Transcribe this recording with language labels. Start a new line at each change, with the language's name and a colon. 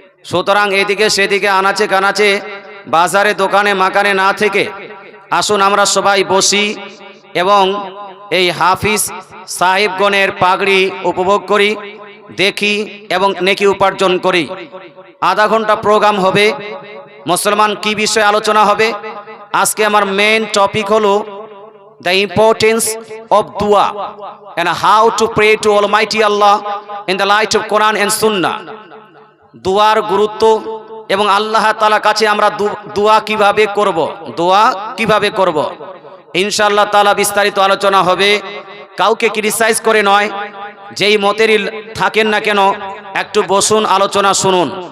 Bangla: সুতরাং এদিকে সেদিকে আনাচে কানাচে বাজারে দোকানে মাকানে না থেকে আসুন আমরা সবাই বসি এবং এই হাফিজ সাহেবগণের পাগড়ি উপভোগ করি, দেখি এবং নেকি উপার্জন করি। আধা ঘন্টা প্রোগ্রাম হবে। মুসলমান কি বিষয়ে আলোচনা হবে? আজকে আমার মেইন টপিক হলো
English: the importance of dua and how to pray to Almighty Allah in the light of Quran and Sunnah.
Bangla: দুয়ার গুরুত্ব এবং আল্লাহ তাআলার কাছে আমরা দোয়া কিভাবে করব, দোয়া কিভাবে করব, ইনশাআল্লাহ তাআলা বিস্তারিত আলোচনা হবে। কাউকে ক্রিটিসাইজ করে নয়, যেই মতেরই থাকেন না কেন একটু বসুন, আলোচনা শুনুন।